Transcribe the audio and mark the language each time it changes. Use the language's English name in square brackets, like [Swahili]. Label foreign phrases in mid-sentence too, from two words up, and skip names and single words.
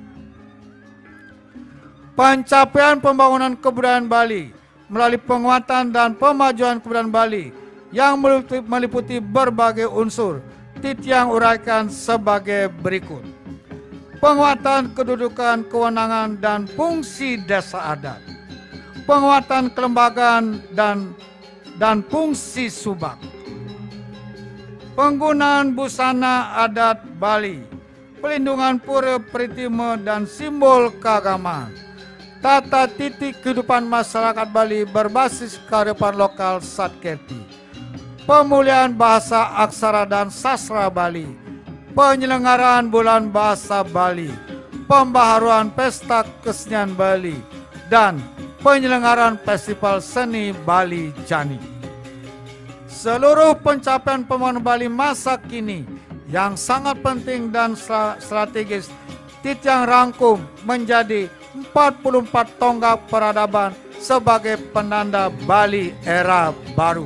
[Indonesian] Pencapaian pembangunan kebudayaan Bali melalui penguatan dan pemajuan kebudayaan Bali yang meliputi berbagai unsur Titiang uraikan sebagai berikut. Penguatan kedudukan, kewenangan, dan fungsi desa adat. Penguatan kelembagaan dan fungsi subak. Penggunaan busana adat Bali, pelindungan pura peritima dan simbol keagamaan. Tata titik kehidupan masyarakat Bali berbasis kearifan lokal Satkerti. Pemulihan bahasa aksara dan sastra Bali. Penyelenggaraan bulan bahasa Bali. Pembaharuan pesta kesenian Bali. Dan penyelenggaraan festival seni Bali Jani. Seluruh pencapaian pembangunan Bali masa kini yang sangat penting dan strategis Titiang rangkum menjadi 44 tonggak peradaban sebagai penanda Bali era baru.